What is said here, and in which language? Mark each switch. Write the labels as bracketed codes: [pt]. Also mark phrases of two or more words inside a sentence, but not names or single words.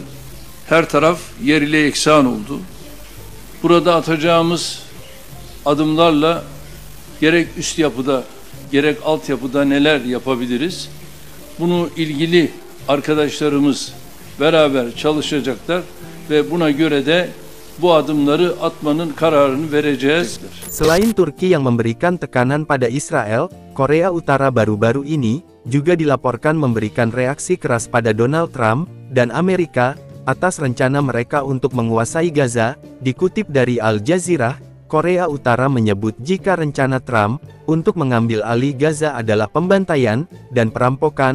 [tr] Her taraf yerle yeksan oldu. Burada atacağımız adımlarla gerek üst yapıda gerek altyapıda neler yapabiliriz? Bunu ilgili arkadaşlarımız beraber çalışacaklar ve buna göre de bu adımları atmanın kararını vereceğiz. [id] Selain Turki yang memberikan tekanan pada Israel, Korea Utara baru-baru ini juga dilaporkan memberikan reaksi keras pada Donald Trump dan Amerika atas rencana mereka untuk menguasai Gaza. Dikutip dari Al Jazeera, Korea Utara menyebut jika rencana Trump untuk mengambil alih Gaza adalah pembantaian dan perampokan.